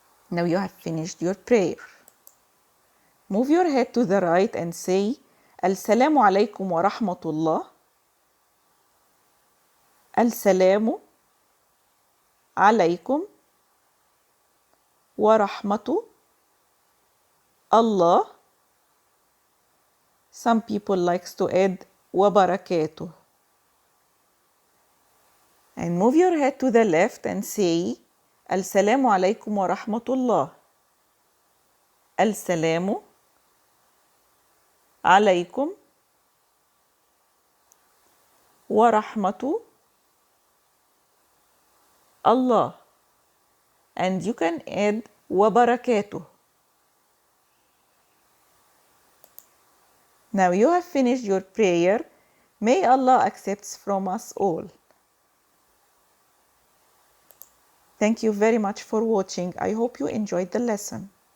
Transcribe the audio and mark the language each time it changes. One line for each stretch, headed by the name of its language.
English: Now you have finished your prayer. Move your head to the right and say
Arabic: السلام عليكم ورحمة الله. السلام عليكم ورحمة الله.
English: Some people likes to add وبركاته. And move your head to the left and say
Arabic: السلام عليكم ورحمة الله. السلام عليكم ورحمة الله.
English: And you can add وبركاته. Now you have finished your prayer. May Allah accepts from us all. Thank you very much for watching. I hope you enjoyed the lesson.